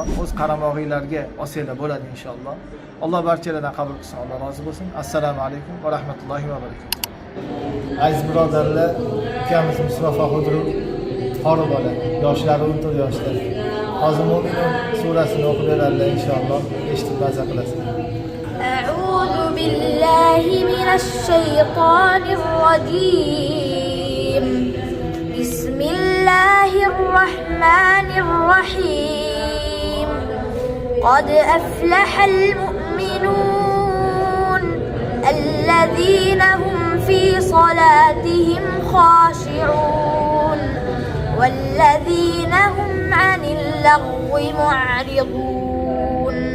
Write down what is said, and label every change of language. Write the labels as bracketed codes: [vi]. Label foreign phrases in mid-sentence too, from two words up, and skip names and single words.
[uz] O'z qaramog'inglarga olsanglar bo'ladi inshaalloh. Alloh barchalardan qabul qilsin. Alloh rozi bo'lsin. [ar] السلام عليكم ورحمة الله وبركاته. [uz] Aziz birodarlar, ukamiz Mustafa Xudru qori bola, yoshlari 14 yoshda. Hozir Mo'minun surasini o'qib beradilar inshaalloh. Eshitib maza qilasizlar. [ar] أعوذ بالله من الشيطان الرجيم. بسم الله الرحمن الرحيم. قد أفلح المؤمنون الذين هم في صلاتهم خاشعون والذين هم عن اللغو معرضون